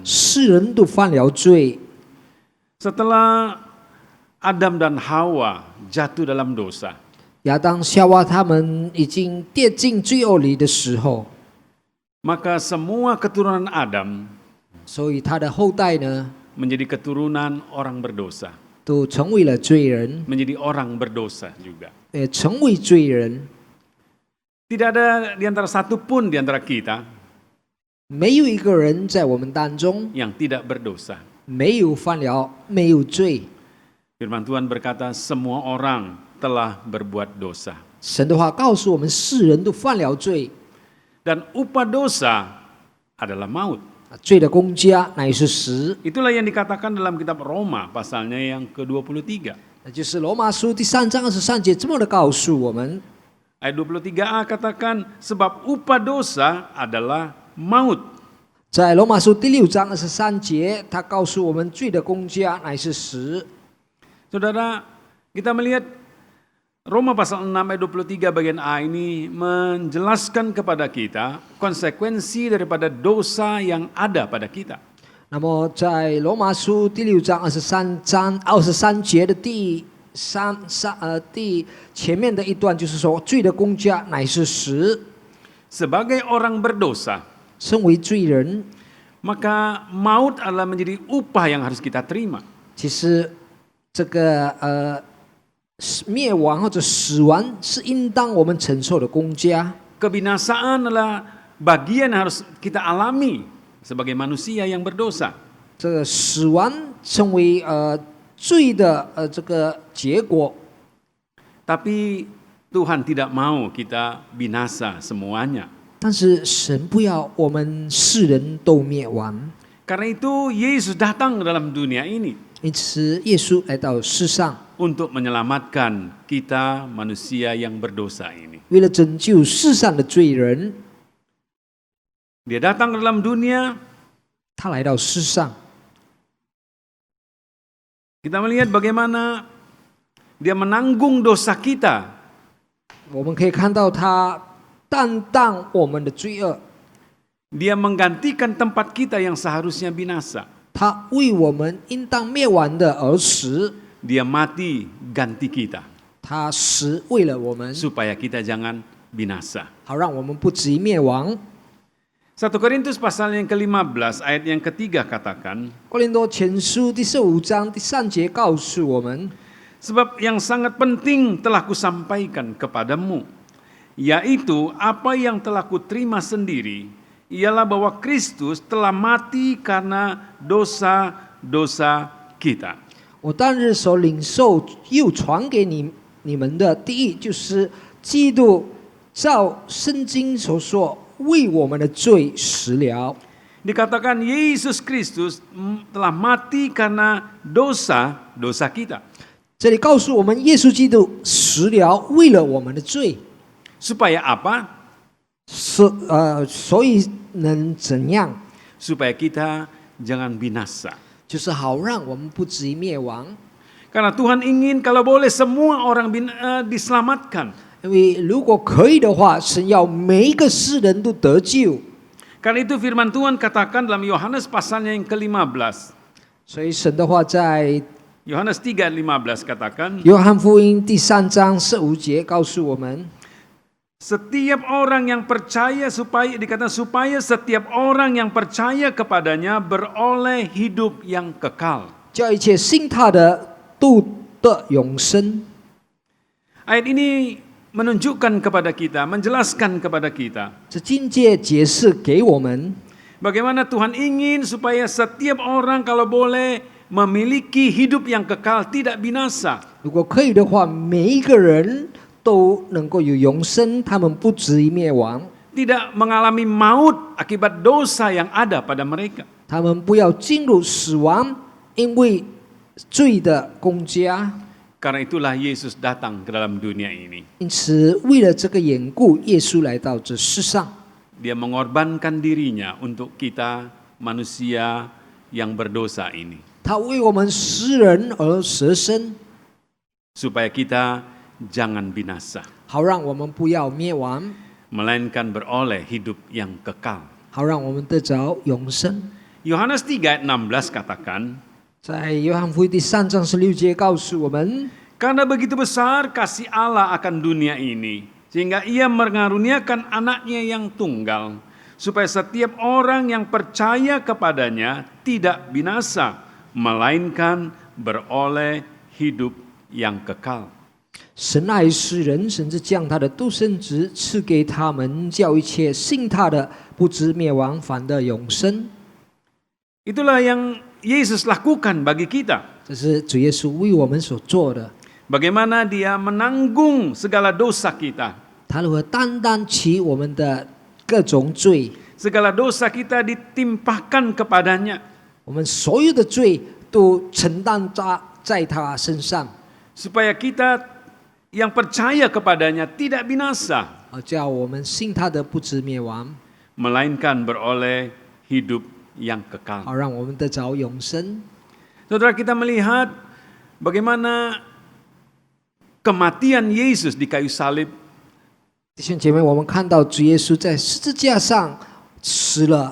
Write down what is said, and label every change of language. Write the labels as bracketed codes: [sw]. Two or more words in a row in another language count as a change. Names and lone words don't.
[zh] 世人都犯了罪， [id] Setelah Adam dan Hawa jatuh dalam dosa, [zh] 亚当、夏娃他们已经跌进罪恶里的时候， [id] maka semua keturunan Adam [zh] 所以他的后代呢， [id] menjadi keturunan orang berdosa, [zh] 都成为了罪人， [id] menjadi orang berdosa juga. [zh] 也成为罪人。 [id] Tidak ada di antara satu pun di antara kita [zh] 没有一个人在我们当中 [id] yang tidak berdosa. [zh] 没有犯了，没有罪。 [id] Firman Tuhan berkata, semua orang telah berbuat dosa. [zh] 神的话告诉我们，世人都犯了罪， [id] Dan upah dosa adalah maut. [zh] 罪的公价乃是死。 [id] Itulah yang dikatakan dalam kitab Roma pasalnya yang ke-23. [zh] 那就是罗马书第3章23节这么的告诉我们。 [id] Ayat 23a katakan, sebab upah dosa adalah maut. [zh] 在罗马书第6章23节，他告诉我们，罪的公价乃是死。 [id] Saudara, kita melihat Roma pasal 6 ayat 23 bagian A ini menjelaskan kepada kita konsekuensi daripada dosa yang ada pada kita. [zh] 那么在罗马书第6章23节的第前面的一段就是说，罪的公价乃是死。 [id] Sebagai orang berdosa, [zh] 身为罪人， [id] maka maut adalah menjadi upah yang harus kita terima. [zh] 其实这个灭亡或者死亡是应当我们承受的公价。 [id] Kebinasaan adalah bagian yang harus kita alami sebagai manusia yang berdosa. [zh] 这个死亡成为罪的这个结果， [id] Tapi Tuhan tidak mau kita binasa semuanya. [zh] 但是神不要我们世人都灭亡， [id] Karena itu Yesus datang ke dalam dunia ini [zh] 因此耶稣来到世上， [id] untuk menyelamatkan kita manusia yang berdosa ini. [zh] 为了拯救世上的罪人， [id] Dia datang ke dalam dunia, [zh] 他来到世上。 [id] kita melihat bagaimana dia menanggung dosa kita. [zh] 我们可以看到他担当我们的罪恶， [id] Dia menggantikan tempat kita yang seharusnya binasa. [zh] 他为我们应当灭亡的而死， [id] Dia mati ganti kita [zh] 他死为了我们， [id] supaya kita jangan binasa. [zh] 好让我们不至于灭亡。 [id] 1 Korintus pasal yang ke-15 ayat yang ketiga katakan, [zh] 哥林多前书第15章第3节告诉我们， [id] sebab yang sangat penting telah kusampaikan kepadamu, yaitu apa yang telah kuterima sendiri, ialah bahwa Kristus telah mati karena dosa-dosa kita. [zh] 我当日所领受又传给你们的，第一就是基督照圣经所说，为我们的罪死了。 [id] Dikatakan Yesus Kristus telah mati karena dosa-dosa kita. [zh] 这里告诉我们，耶稣基督死了，为了我们的罪。 [id] Supaya apa? [zh] 所以能怎样？ [id] Supaya kita jangan binasa. [zh] 就是好让我们不至于灭亡。 [id] Karena Tuhan ingin kalau boleh semua orang diselamatkan. [zh] 因为如果可以的话，神要每一个世人都得救。 [id] Karena itu firman Tuhan katakan dalam Yohanes pasalnya yang ke-15. [zh] 所以神的话在 [id] Yohanes 3:15 katakan, [zh] 约翰福音第3章15节告诉我们， [id] setiap orang yang percaya dikatakan supaya setiap orang yang percaya kepadanya beroleh hidup yang kekal. [zh] 叫一切信他的都得永生。 [id] Ayat ini menunjukkan kepada kita, menjelaskan kepada kita [zh] 这经节解释给我们， [id] bagaimana Tuhan ingin supaya setiap orang kalau boleh memiliki hidup yang kekal, tidak binasa. [zh] 如果可以的话，每一个人都能够有永生，他们不至于灭亡， [id] Tidak mengalami maut akibat dosa yang ada pada mereka. [zh] 他们不要进入死亡，因为罪的公家。 [id] Karena itulah Yesus datang ke dalam dunia ini. [zh] 因此，为了这个缘故，耶稣来到这世上， [id] Dia mengorbankan dirinya untuk kita manusia yang berdosa ini. [zh] 他为我们世人而舍身， [id] Supaya kita jangan binasa, [zh] 好让我们不要灭亡， [id] melainkan beroleh hidup yang kekal. [zh] 好让我们得着永生。 [id] Yohanes 3 ayat 16 katakan, [zh] 在约翰福音第3章16节告诉我们， [id] karena begitu besar kasih Allah akan dunia ini, sehingga ia mengaruniakan anaknya yang tunggal, supaya setiap orang yang percaya kepadanya tidak binasa, melainkan beroleh hidup yang kekal. [zh] 神爱世人，甚至将他的独生子赐给他们，叫一切信他的不至灭亡，反得永生。 [id] Itulah yang Yesus lakukan bagi kita. [zh] 这是主耶稣为我们所做的。 [id] Bagaimana dia menanggung segala dosa kita. [zh] 他如何担当起我们的各种罪， [id] Segala dosa kita ditimpahkan kepadanya. [zh] 我们所有的罪都承担在他身上， [id] Supaya kita yang percaya kepadanya tidak binasa, [zh] 叫我们信他的不至灭亡， [id] melainkan beroleh hidup yang kekal. [zh] 好让我们得着永生。 [id] Saudara, kita melihat bagaimana kematian Yesus di kayu salib [zh] 弟兄姐妹，我们看到主耶稣在十字架上死了，